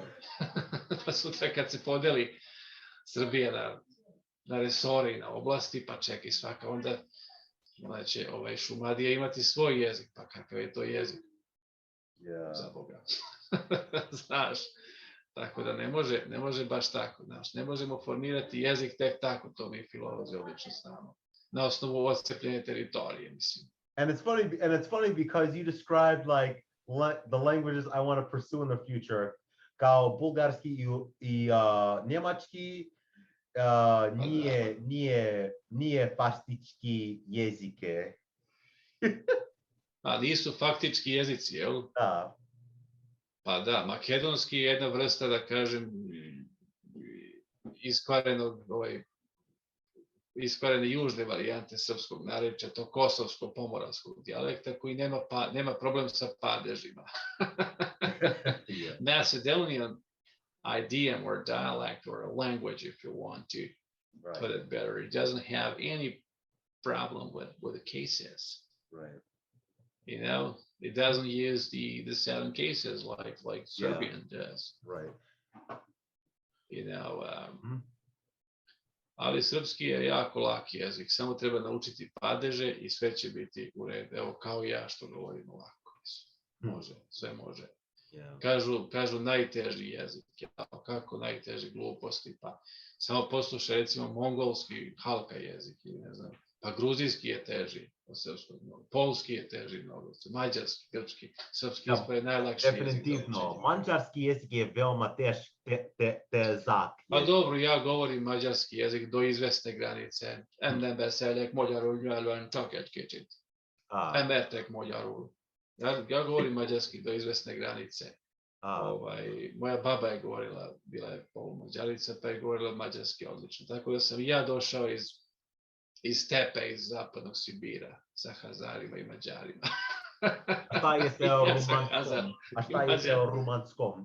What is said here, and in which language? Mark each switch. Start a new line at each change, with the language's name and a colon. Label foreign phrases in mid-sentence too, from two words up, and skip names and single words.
Serbian: Pa sutra kad se podeli Srbija na resore i na oblasti, pa čekaj svaka, onda će Šumadija imati svoj jezik, pa kakav je to jezik? Za Boga. Znaš, tako da ne može baš tako. Znaš, ne možemo formirati jezik tek tako, to mi filolozi odlično znamo. Na osnovu odcepljene teritorije, mislim.
English: And it's funny because you described like the languages I want to pursue in the future,
Serbian: kao bulgarski i njemački, nije faktički jezike. A nisu faktički jezici, jel? Da. Pa da, makedonski je jedna vrsta, da kažem, iskvarene južne varijante srpskog narečja, to kosovsko-pomoravskog dijalekta, koji nema problem sa padežima.
English: Macedonian idiom or dialect or a language, if you want to put it better, it doesn't have any problem with the cases. Right. You know, it doesn't use the 7 cases like Serbian does. Right. You know,
Serbian: ali srpski je jako lak jezik, samo treba naučiti padeže i sve će biti u redu. Evo, kao ja što govorim ovako. Može, sve može. Kažu najteži jezik. Kako najteži? Gluposti. Pa samo poslušaj, recimo, mongolski halka jezik ili ne znam. Pa gruzijski je teži od srpskog mnogo. Polski je teži mnogo. Mađarski, grčki, srpski je najlakši jezik. Definitivno. Mađarski jezik je veoma težak. Pa dobro, ja govorim mađarski jezik do izvesne granice.
Hungarian: Nem beszélek magyarul nyelven, csak egy kicsit. Nem értek magyarul.
Serbian: Ja govorim mađarski do izvesne granice. Moja baba je govorila, bila je polumađarica, pa je govorila mađarski odlično. Tako da sam ja došao iz stepe, iz zapadnog Sibira, sa Hazarima i Mađarima. A šta je se o rumanskom?